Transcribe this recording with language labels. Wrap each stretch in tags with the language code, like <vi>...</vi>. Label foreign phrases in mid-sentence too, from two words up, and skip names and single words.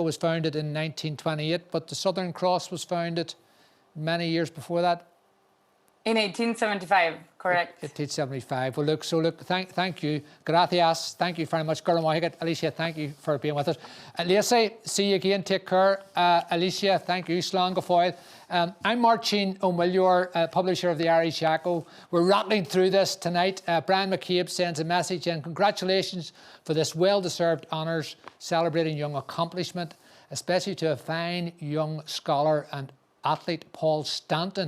<en>Was founded in 1928, but the Southern Cross was founded many years before that. In 1875, correct. 1875. Well, look, thank you. Gracias. Thank you very much. Alicia, thank you for being with us. Lacey, see you again. Take care. Alicia, thank you.</en> <ga>Slán go fóill.</ga> <en>I'm Marcin O'Millior, publisher of the Irish Echo. We're rattling through this tonight. Brian McCabe sends a message in. Congratulations for this well-deserved honours celebrating young accomplishment, especially to a fine young scholar and athlete, Paul Stanton.</en>